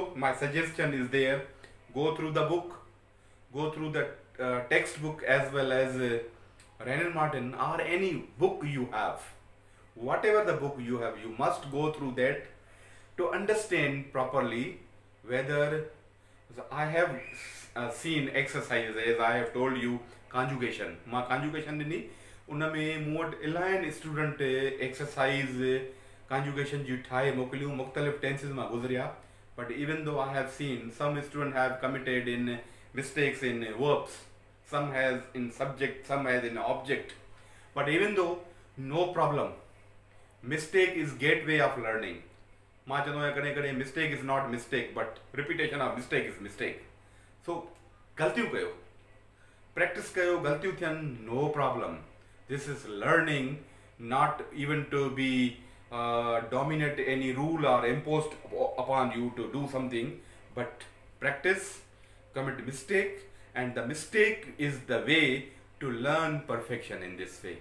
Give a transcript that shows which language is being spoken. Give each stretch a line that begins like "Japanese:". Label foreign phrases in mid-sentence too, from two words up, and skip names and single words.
English: My suggestion is there, go through the book, go through the textbook as well as Renan Martin or any book you have. Whatever the book you have, you must go through that to understand properly whether I have seen exercises, as I have told you, conjugation.
Sindhi: मां conjugation ॾिनी, उन में मूं वटि इलाही
English: student exercise conjugation
Sindhi: जी ठाहे मोकिलियूं, मुख़्तलिफ़ टेंसिस मां गुज़रिया,
English: but even though I have seen some students have committed in mistakes in verbs, some has in subject, some has in object, but even though, no problem, mistake is gateway of learning.
Sindhi: मां चवंदो आहियां कॾहिं कॾहिं
English: mistake is not mistake, but repetition of mistake is mistake.
Sindhi: सो ग़लतियूं कयो, प्रैक्टिस कयो, ग़लतियूं थियनि,
English: no problem. this is learning, not even to be dominate any rule or imposed upon you to do something, but practice, commit mistake, and the mistake is the way to learn perfection in this way.